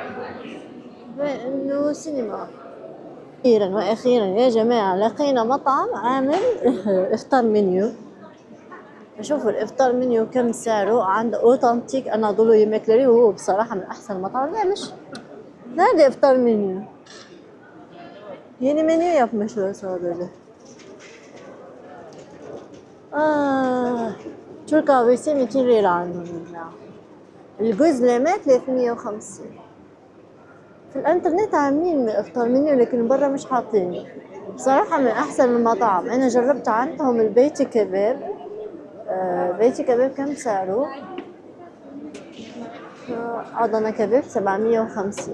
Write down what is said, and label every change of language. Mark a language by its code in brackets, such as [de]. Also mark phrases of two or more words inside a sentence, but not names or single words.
[ar] إنه سينما. أخيرا وأخيرا يا جماعة لقينا مطعم عامل إفطار منيو. أشوفوا الإفطار منيو كم سعره عند أوتنتيك أناضولو يمكلري، وهو بصراحة من أحسن المطاعم. لا مش هذا إفطار منيو، [tr] yeni menü yapmışlar sadece. Türk kahvesi 200 lira عندهم. [ar] الجزلمة 350. في الانترنت عاملين افطار منيو لكن برا مش حاطينه. بصراحة من احسن المطاعم. انا جربت عندهم البيتي كباب. بيتي كباب كم سعره؟ عضنا كباب 750.